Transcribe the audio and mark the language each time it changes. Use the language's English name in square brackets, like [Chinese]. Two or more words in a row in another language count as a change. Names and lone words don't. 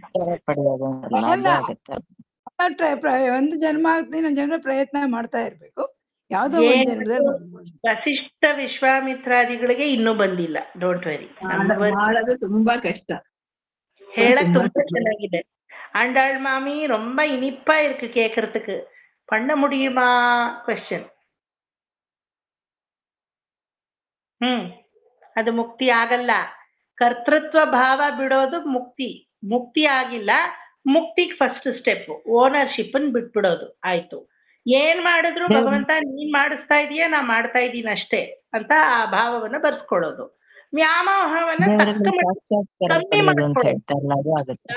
[Kannada] ಒಂದು ಜನ್ಮ ಆಗ್ತದೆ, ಇನ್ನೊಂದು ಜನ್ಮ ಪ್ರಯತ್ನ ಮಾಡ್ತಾ ಇರ್ಬೇಕು. ಯಾವ್ದೋ ಒಂದ್ ಜನ್ಮದಲ್ಲಿ ವಸಿಷ್ಠ ವಿಶ್ವಾಮಿತ್ರಾದಿಗಳಿಗೆ ಇನ್ನೂ ಬಂದಿಲ್ಲ. [English] don't worry, [Kannada] ತುಂಬಾ ಕಷ್ಟ. ಹೇಳಕ್ ತುಂಬಾ ಚೆನ್ನಾಗಿದೆ. [Tamil] ஆண்டாள் மாமி ரொம்ப இனிப்பா இருக்கு கேட்கறதுக்கு. பண்ண முடியுமா? கொஸ்டின். [Kannada] ಅದು ಮುಕ್ತಿ ಆಗಲ್ಲ. ಕರ್ತೃತ್ವ ಭಾವ ಬಿಡೋದು ಮುಕ್ತಿ. ಮುಕ್ತಿ ಆಗಿಲ್ಲ. ಮುಕ್ತಿಗೆ [English] first step ownership [Kannada] ಬಿಟ್ಬಿಡೋದು. ಆಯ್ತು, ಏನ್ ಮಾಡಿದ್ರು ಭಗವಂತ ನೀನ್ ಮಾಡಿಸ್ತಾ ಇದೀಯ, ನಾ ಮಾಡ್ತಾ ಇದ್ದೀನಿ ಅಷ್ಟೇ ಅಂತ ಆ ಭಾವವನ್ನ ಬರ್ಸ್ಕೊಳ್ಳೋದು. ವ್ಯಾಮೋಹವನ್ನ ತಕ್ಕ ಕಮ್ಮಿ ಮಾಡ್ಕೊಳ್ಳೋದು.